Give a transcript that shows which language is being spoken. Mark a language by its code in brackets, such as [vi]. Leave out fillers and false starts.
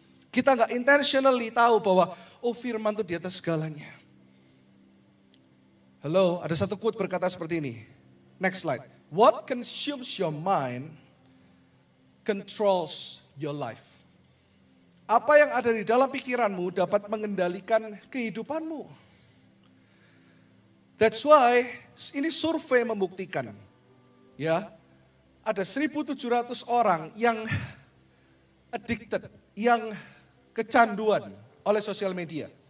[id] Kita gak intentionally tahu bahwa firman itu di atas segalanya. Halo, ada satu quote berkata seperti ini. [en] Next slide. What consumes your mind controls your life. [id] Apa yang ada di dalam pikiranmu dapat mengendalikan kehidupanmu. [en] That's why [id] ini survei membuktikan. Ya, ada 1.700 orang yang addicted, yang kecanduan oleh sosial media.